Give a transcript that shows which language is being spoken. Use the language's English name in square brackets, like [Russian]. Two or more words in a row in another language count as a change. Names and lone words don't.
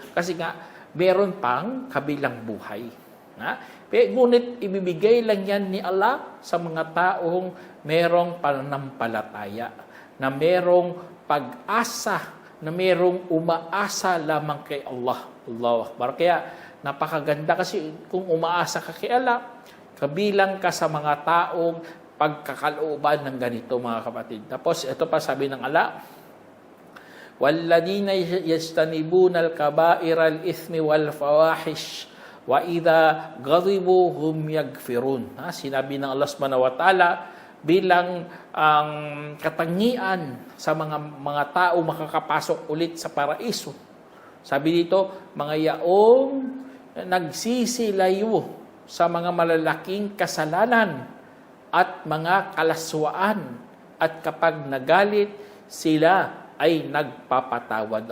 [Filipino] Kasi nga meron pang kabilang buhay. Ngunit ibibigay lang yan ni Allah sa mga taong merong pananampalataya, na merong pag-asa, na merong umaasa lamang kay Allah. [Arabic] الله أكبر. [Filipino] Kaya napakaganda kasi kung umaasa ka kay Allah, kabilang ka sa mga taong pagkakalooban ng ganito, mga kapatid. Tapos, ito pa sabi ng Allah, [Arabic] وَالَّذِينَ يَجْتَنِبُونَ الْكَبَائِرَ الْإِثْمِ وَالْفَوَاحِشِ وَإِذَا غَضِبُوا هُمْ يَغْفِرُونَ. [Filipino] Sinabi ng Allah [Arabic] سبحانه وتعالى, [Filipino] bilang ang katangian sa mga tao makakapasok ulit sa paraiso. Sabi dito, mga yaong nagsisilayo sa mga malalaking kasalanan at mga kalaswaan, at kapag nagalit, sila ay nagpapatawad.